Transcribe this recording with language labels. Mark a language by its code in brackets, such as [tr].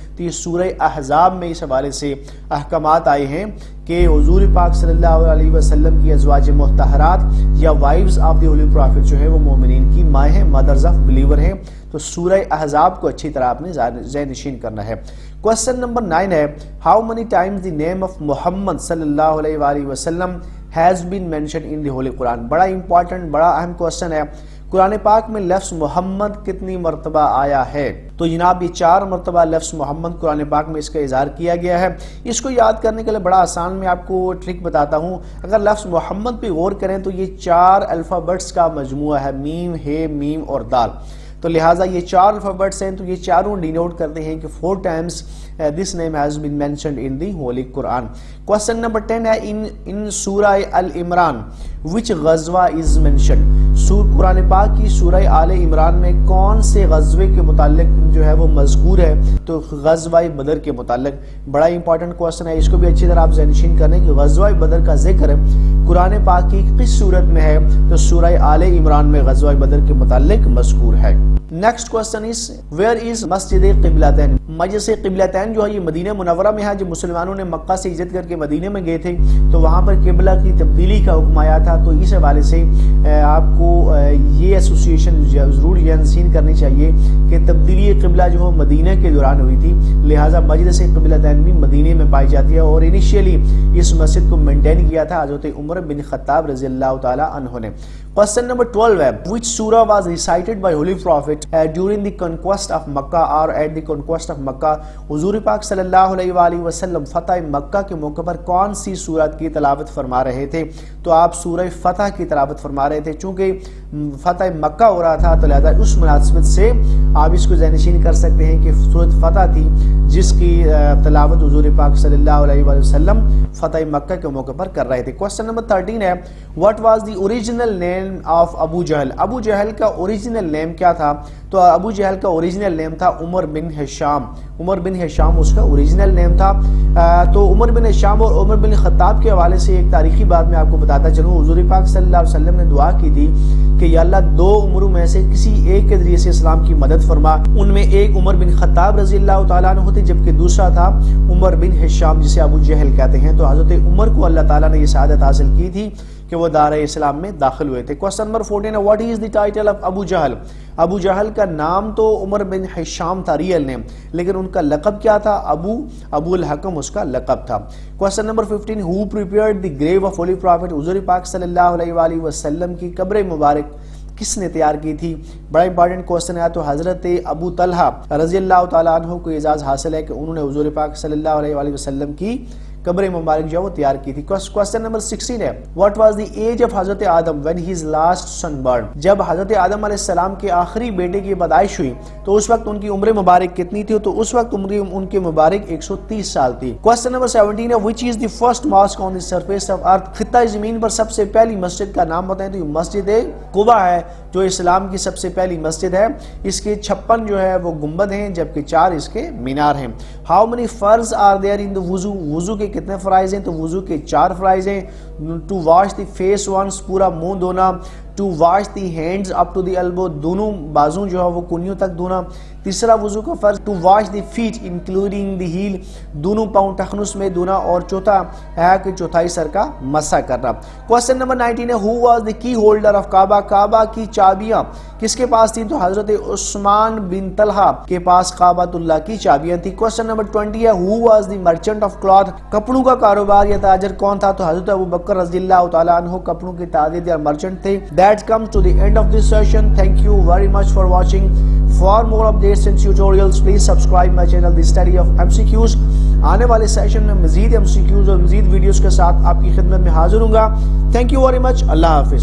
[ur] تو یہ سورہ احزاب میں اس حوالے سے احکامات آئے ہیں کہ حضور پاک صلی اللہ علیہ وسلم کی ازواج مطہرات یا [en] wives of the holy prophet [ur] جو ہے وہ مومنین کی مائیں ہیں، [en] mothers of believer [ur] ہیں. تو سورہ احزاب کو اچھی طرح آپ نے ذہن نشین کرنا ہے. کوسچن نمبر 9 ہے [en] How many times the name of محمد صلی اللہ علیہ وآلہ وسلم has been mentioned in the Holy Quran. [ur] بڑا امپورٹنٹ، بڑا اہم کوسچن ہے. قرآن پاک میں لفظ محمد کتنی مرتبہ آیا ہے؟ تو جناب یہ 4 مرتبہ لفظ محمد قرآن پاک میں اس کا اظہار کیا گیا ہے. اس کو یاد کرنے کے لیے بڑا آسان میں آپ کو ٹرک بتاتا ہوں. اگر لفظ محمد پہ غور کریں تو یہ 4 الفابیٹس کا مجموعہ ہے، میم، ہے، میم اور دال. تو لہٰذا یہ 4 الفابیٹس ہیں، تو یہ چاروں ڈینوٹ کرتے ہیں کہ [en] 4 times this name has been mentioned in the Holy Quran. Question number 10 ہے in سورہ العمران which غزوہ is mentioned. [ur] قرآن پاک کی سورہ آل عمران میں کون سے غزوے کے متعلق جو ہے وہ مذکور ہے؟ تو غزوہ بدر کے متعلق. بڑا امپورٹنٹ کوسچن ہے، اس کو بھی اچھی طرح آپ ذہن نشین کریں کہ غزوہ بدر کا ذکر قرآن پاک کی کس صورت میں ہے؟ تو سورہ آل عمران میں غزوہ بدر کے متعلق مذکور ہے. [en] next question is where is [ur] مسجد قبلتین. مسجد قبلتین جو ہے یہ مدینہ منورہ میں ہے. جب مسلمانوں نے مکہ سے ہجرت کر کے مدینہ میں گئے تھے تو وہاں پر قبلہ کی تبدیلی کا حکم آیا تھا. تو اس حوالے سے آپ کو یہ ایسوسیشن ضرور یقین کرنی چاہیے کہ تبدیلی قبلہ جو مدینہ کے دوران ہوئی تھی، لہٰذا مسجد قبلتین بھی مدینہ میں پائی جاتی ہے. اور انیشیلی اس مسجد کو مینٹین کیا تھا حضرت عمر بن خطاب رضی اللہ تعالی عنہ نے. [en] Question number 12 ہے which surah was recited by Holy Prophet during the conquest of Makkah or at the conquest of Makkah. [ur] حضور پاک صلی اللہ علیہ وآلہ وسلم فتح مکہ کے موقع پر کون سی سورت کی تلاوت فرما رہے تھے؟ تو آپ سورہ فتح کی تلاوت فرما رہے تھے. چونکہ فتح مکہ ہو رہا تھا تو لہذا اس مناسبت سے آپ اس کو ذہن نشین کر سکتے ہیں کہ سورت فتح تھی جس کی تلاوت حضور پاک صلی اللہ علیہ وآلہ وسلم فتح مکہ کے موقع پر کر رہے تھے. [en] Question number 13 ہے what was the original name of ابو جہل. [ur] ابو جہل کا اوریجنل نیم کیا تھا؟ تو ابو جہل کا اوریجنل نیم تھا عمر بن ہشام. عمر بن ہشام اس کا اوریجنل نیم تھا. تو عمر بن ہشام اور عمر بن خطاب کے حوالے سے ایک تاریخی بات میں آپ کو بتاتا چلوں. حضور پاک صلی اللہ علیہ وسلم نے دعا کی تھی کہ یا اللہ 2 عمروں میں سے کسی ایک کے ذریعے سے اسلام کی مدد فرما. ان میں ایک عمر بن خطاب رضی اللہ تعالیٰ عنہ تھے جبکہ دوسرا تھا عمر بن ہشام جسے ابو جہل کہتے ہیں. تو حضرت عمر کو اللہ تعالیٰ نے یہ سعادت حاصل کی تھی کہ وہ دار اسلام میں داخل ہوئے تھے. [en] Question number 14 what is the title of Abu Jahl. [ur] ابو جہل کا نام تو عمر بن ہشام تھا ریئل نیم، لیکن ان کا لقب کیا تھا؟ ابو الحکم اس کا لقب تھا. [en] Question number 15 who prepared the grave of Holy Prophet. [ur] حضور پاک صلی اللہ علیہ وآلہ وسلم کی قبر مبارک کس نے تیار کی تھی؟ بڑا امپورٹنٹ کوسچن ہے. تو حضرت ابو طلحہ رضی اللہ تعالیٰ عنہ کو اعزاز حاصل ہے کہ انہوں نے حضور پاک صلی اللہ علیہ وآلہ وسلم کی قبر مبارک جو وہ تیار کی تھی. [en] Question number 16 ہے what was the age of Hazrat Adam when his last son born. [ur] جب حضرت آدم علیہ السلام کے آخری بیٹے کی پیدائش ہوئی تو اس وقت ان کی عمر مبارک کتنی تھی؟ تو اس وقت عمر ان کے مبارک 130 سال تھی. [en] Question number 17 ہے which is the first mosque on the surface of earth. [ur] خطہ زمین پر سب سے پہلی مسجد کا نام بتائیں. تو یہ مسجد قباء ہے جو اسلام کی سب سے پہلی مسجد ہے. اس کے 56 جو ہے وہ گنبد ہیں جبکہ 4 اس کے مینار ہیں. [en] How many farz are there in the wuzu. [ur] وضو کے کتنے فرائض ہیں؟ تو وضو کے 4 فرائض ہیں. [en] to wash the face once [ur] پورا منہ دھونا. [en] to wash the hands up to the elbow [ur] دونوں بازوں جو ہے وہ کنیوں تک دھونا. تیسرا وضو کا فرض [en] to wash the feet including the heel [ur] دونوں پاؤں ٹخنوں میں دھونا. اور چوتھا ہے کہ چوتھائی سر کا مسح کرنا. [en] Question number 19 ہے who was the key holder of Kaaba. [ur] کعبہ کی چابیاں کس کے پاس تھیں؟ تو حضرت عثمان بن طلحہ کے پاس کعبۃ اللہ کی چابیاں تھیں. [en] Question number 20 ہے who was the merchant of cloth. [ur] کپڑوں کا کاروبار یا تاجر کون تھا؟ تو حضرت ابو بکر رضی اللہ تعالیٰ عنہ کپڑوں کے تاجر یا مرچنٹ تھے. [en] That comes to the end of this session. Thank you very much for watching. For more updates and tutorials, please subscribe my channel, The Study of MCQs. [ur] آنے والے سیشن میں مزید MCQs اور مزید ویڈیوز کے ساتھ آپ کی خدمت میں حاضر ہوں گا. [en] Thank you very much. [ur] اللہ حافظ.